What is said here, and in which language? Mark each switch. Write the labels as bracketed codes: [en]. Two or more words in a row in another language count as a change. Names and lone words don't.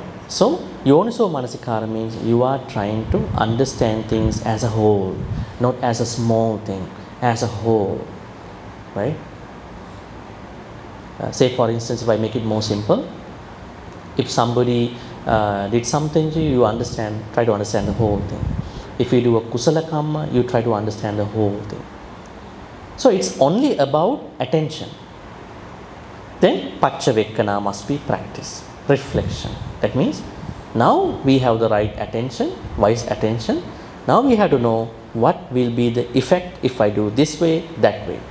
[en] So, [pi] Yoniso Manasikara [en] means you are trying to understand things as a whole, not as a small thing, as a whole. Right? Say for instance, if I make it more simple, if somebody did something to you, you understand, try to understand the whole thing. If you do a [pi] kusala kamma, [en] you try to understand the whole thing. So it's only about attention. Then Paccavekkhaṇā must be practice, reflection. That means now we have the right attention, wise attention. Now we have to know what will be the effect if I do this way, that way.